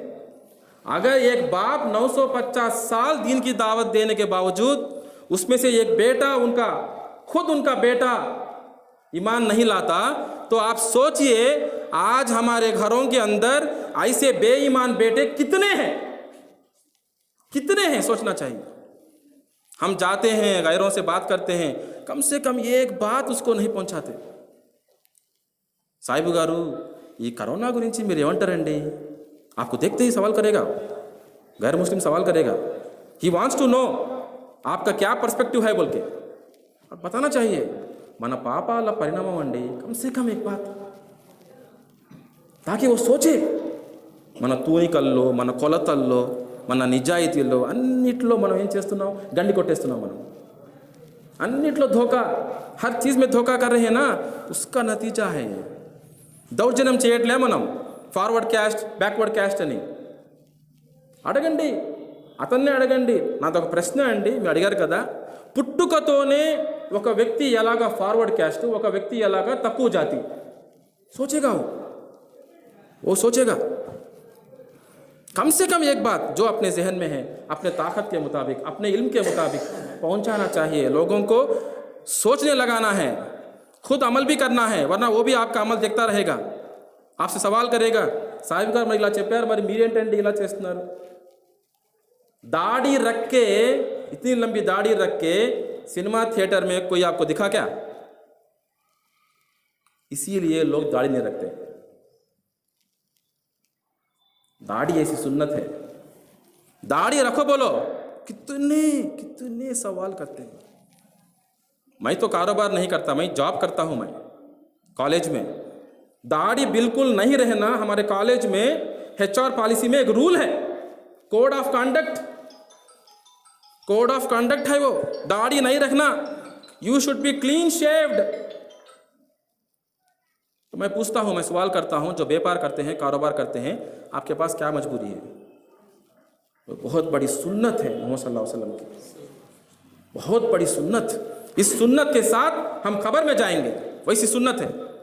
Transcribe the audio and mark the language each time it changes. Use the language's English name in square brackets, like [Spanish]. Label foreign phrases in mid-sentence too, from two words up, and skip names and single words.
[Urdu] اگر ایک باپ 950 سال دین کی دعوت دینے کے باوجود اس میں سے ایک بیٹا، خود ان کا بیٹا ایمان نہیں لاتا، تو آپ سوچئے آج ہمارے گھروں کے اندر ایسے بے ایمان بیٹے کتنے ہیں؟ سوچنا چاہیے۔ ہم جاتے ہیں غیروں سے بات کرتے ہیں، کم سے کم یہ ایک بات اس کو نہیں پہنچاتے۔ [Telugu] సాయిబు గారు ఈ కరోనా గురించి మీరు ఏమంటారండి? [Urdu] آپ کو دیکھتے ہی سوال کرے گا، غیر مسلم سوال کرے گا, [English] he wants to know [Urdu] آپ کا کیا پرسپیکٹو ہے بول کے. اب بتانا چاہیے [Telugu] మన పాపాల పరిణామం అండి, [Urdu] کم سے کم ایک بات، تاکہ وہ سوچے [Telugu] మన తూనికల్లో, మన కొలతల్లో, మన నిజాయితీల్లో అన్నిట్లో మనం ఏం చేస్తున్నాం? గండి కొట్టేస్తున్నాం మనం। అన్నిట్లో ధోకా, [Urdu] ہر چیز میں دھوکا کر رہے ہیں نا، اس کا نتیجہ ہے یہ. [Telugu] దౌర్జన్యం చేయట్లే మనం, ఫార్వర్డ్ క్యాస్ట్ బ్యాక్వర్డ్ క్యాస్ట్ అని। అడగండి, అతన్నే అడగండి। నాదొక ప్రశ్న అండి, మీరు అడిగారు కదా, పుట్టుకతోనే ఒక వ్యక్తి ఎలాగా ఫార్వర్డ్ క్యాస్ట్, ఒక వ్యక్తి ఎలాగా తక్కువ జాతి? [Urdu] سوچے گا وہ سوچے گا. کم سے کم ایک بات جو اپنے ذہن میں ہے، اپنے طاقت کے مطابق، اپنے علم کے مطابق پہنچانا چاہیے، لوگوں کو سوچنے لگانا ہے، خود عمل بھی کرنا ہے، ورنہ وہ بھی آپ کا عمل دیکھتا رہے گا، آپ سے سوال کرے گا، صاحب गाరు [Telugu] మరి ఇలా చెప్పారు, మరి మీరేంటండి ఇలా చేస్తున్నారు? [Urdu] داڑھی رکھ کے، اتنی لمبی داڑھی رکھ کے سنیما تھیٹر میں کوئی آپ کو دکھا کیا? اسی لیے لوگ داڑھی نہیں رکھتے. داڑھی ایسی سنت ہے، داڑھی رکھو بولو، کتنے سوال کرتے ہیں. میں تو کاروبار نہیں کرتا، میں جاب کرتا ہوں، میں کالج میں داڑھی بالکل نہیں رہنا. ہمارے کالج میں HR پالیسی میں ایک رول ہے, [English] code of conduct [Urdu] ہے وہ، داڑھی نہیں رکھنا. [English] you should be clean shaved, [Urdu] تو میں پوچھتا ہوں، میں سوال کرتا ہوں، جو بیپار کرتے ہیں، کاروبار کرتے ہیں، آپ کے پاس کیا مجبوری ہے؟ بہت بڑی سنت ہے محمد صلی اللہ علیہ وسلم کی، بہت بڑی سنت. اس سنت کے ساتھ ہم قبر میں جائیں گے، ویسی سنت ہے.